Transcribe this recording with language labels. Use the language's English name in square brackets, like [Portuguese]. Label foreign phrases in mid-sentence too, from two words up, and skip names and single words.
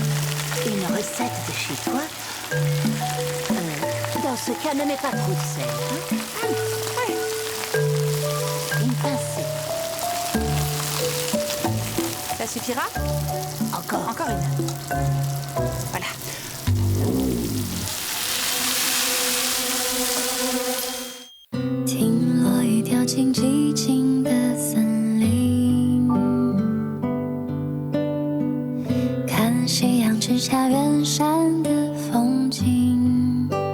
[French] Une recette de chez toi? Dans ce cas, ne mets pas trop de sel. Oui. Une pincée. Ça suffira? Encore. Encore une. Voilà. [Chinese] 静寂静的森林，看夕阳之下远山的风景，